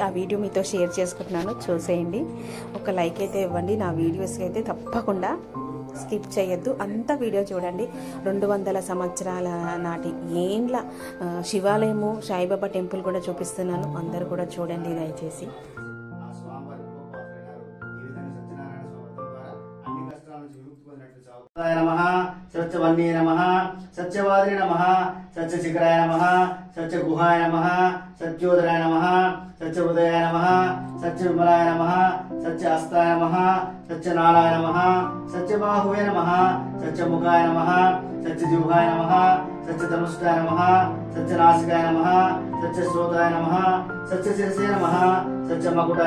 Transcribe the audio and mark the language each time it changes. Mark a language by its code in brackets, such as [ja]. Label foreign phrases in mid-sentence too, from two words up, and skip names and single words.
[te] ఆ వీడియో మీతో షేర్ చేసుకుంటున్నాను, చూసేయండి. ఒక లైక్ అయితే ఇవ్వండి. నా వీడియోస్కి అయితే తప్పకుండా స్కిప్ చేయొద్దు, అంతా వీడియో చూడండి. 200 సంవత్సరాల నాటి ఏండ్ల శివాలయము, సాయిబాబా టెంపుల్ కూడా చూపిస్తున్నాను. అందరూ కూడా చూడండి దయచేసి. [sa] नमः सत्यवन्ये नमः सत्यवादिने नमः सत्यशिखराय नमः सत्यगुहाय नमः सत्योदराय नमः सत्यहृदयाय नमः सत्यविमलाय नमः सत्यहस्ताय नमः सत्यनाराय नमः सत्यबाहुवे नमः सत्यमुखाय नमः सत्यजिह्वाय नमः सत्यधनुष्टाय नमः सत्यनासिकाय नमः सत्यश्रोताय नमः सत्यशिरसे नमः सत्यमकुटाय